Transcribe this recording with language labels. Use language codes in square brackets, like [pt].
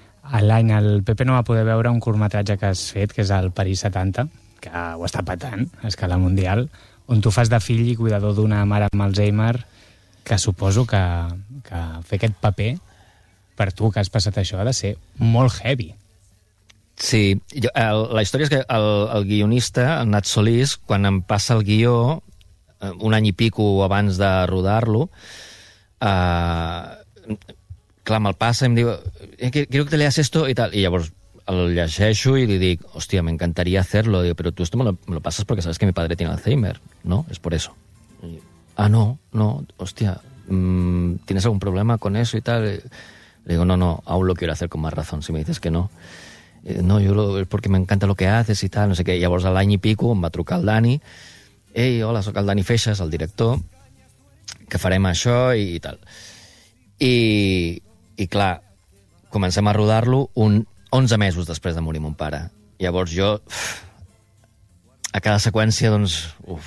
[ca] L'any el Pepe no va poder veure un curtmetratge que has fet, que és el París 70, que ho està patant a escala mundial, on tu fas de fill i cuidador d'una mare amb Alzheimer, que suposo que fer aquest paper, per tu que has passat això, ha de ser molt heavy. Sí, la història és que el guionista, el Nat Solís, quan em passa el guió... un any i pico abans de rodar-lo, clar, me'l passa i em diu [es] quiero que te leas esto [ca] i tal, i llavors el llegeixo i li dic, hòstia, m'encantaria [es] hacerlo, digo, pero tú esto me lo pasas porque sabes que mi padre tiene Alzheimer, ¿no? Es por eso. I, ah, no, hòstia, ¿tienes algún problema con eso y tal? Le digo, no, aún lo quiero hacer con más razón, si me dices que no. No, es porque me encanta lo que haces y tal, [ca] no sé què. I llavors l'any i pico em va trucar el Dani: ei, hola, sóc el Dani Feixas, el director, que farem això i tal. I clar, comencem a rodar-lo 11 mesos després de morir mon pare. Llavors jo, a cada seqüència, doncs,